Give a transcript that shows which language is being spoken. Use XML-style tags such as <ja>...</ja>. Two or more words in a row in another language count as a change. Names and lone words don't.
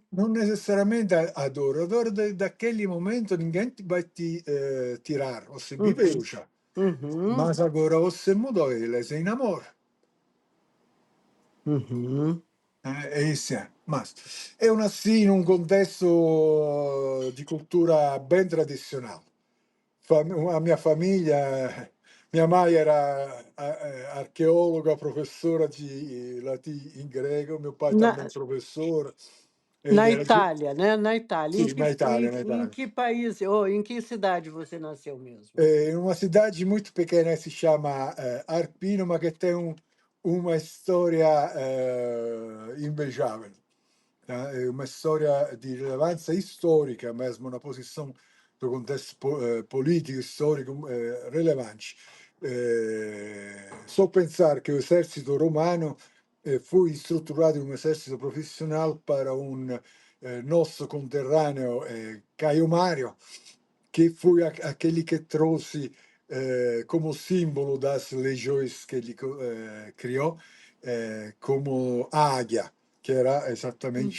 <it>Non necessariamente</it> <pt>a dor daquele momento ninguém vai te tirar, você viveu uhum, já, uhum, mas agora você mudou, ele é em amor. uhum. É isso é. Mas eu nasci</pt> <it>in un contesto di cultura ben tradizionale. A mia famiglia, mia madre era archeologa, professora di latino in greco, mio padre também</it> <pt>Na</pt> <it>professore. Ele</it> <pt>na era de, Itália, né, na Itália. sì, na Itália, na Em Itália. que país ou em que cidade você nasceu mesmo?</pt> <it>In una</it> <pt>cidade muito pequena</pt> <it>che si chiama Arpino, ma che</it> <pt>tem uma</pt> <it>storia invejável.</it> <pt>Tá? É uma história de relevância histórica mesmo, na posição do contexto político, histórico relevante. Só pensar que o exército romano foi estruturado em um exército profissional para um nosso conterrâneo Caio Mário, que foi aquele que trouxe como símbolo das legiões que ele criou, como a águia, que era exatamente</pt>